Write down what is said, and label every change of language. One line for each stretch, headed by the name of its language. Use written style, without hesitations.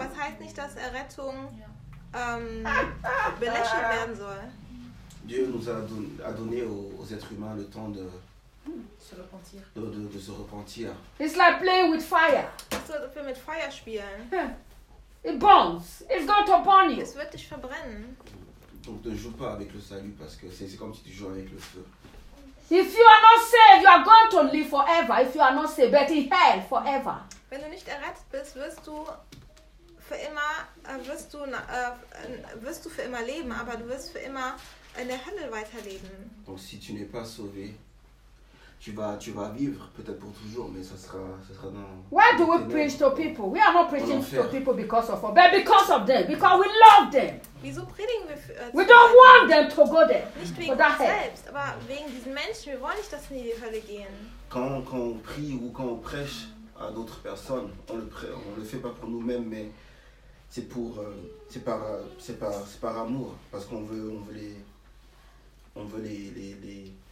German: Aber es heißt nicht, dass Errettung belächelt werden soll.
French: Dieu nous a donné aux êtres humains le temps de se repentir. De se repentir.
English: It's like playing with fire. So, if you're with fire
German: spielen.
English: It burns. It's going to burn you.
German: Es wird dich verbrennen.
French: Donc ne joue pas avec le salut parce que c'est comme si tu jouais avec le feu.
English: If you are not saved, you are going to live forever. If you are not saved, but in hell forever.
German: Wenn du nicht errettet bist, wirst du für immer leben, aber du wirst für immer in der Hölle weiterleben.
French: Donc si tu n'es pas sauvé, Tu vas vivre peut-être pour toujours, mais ça sera dans.
English: Why do we preach to people? We are not preaching to people because of us, but because of them, because we love them.
German: Wieso predigen wir
English: we don't want them to go there.
German: Nicht wegen uns selbst, aber wegen diesen Menschen. Wir wollen nicht, dass sie in die Hölle gehen.
French: Quand on prie ou quand on prêche à d'autres personnes, on le fait pas pour nous-mêmes, mais c'est par amour, parce qu'on veut on veut les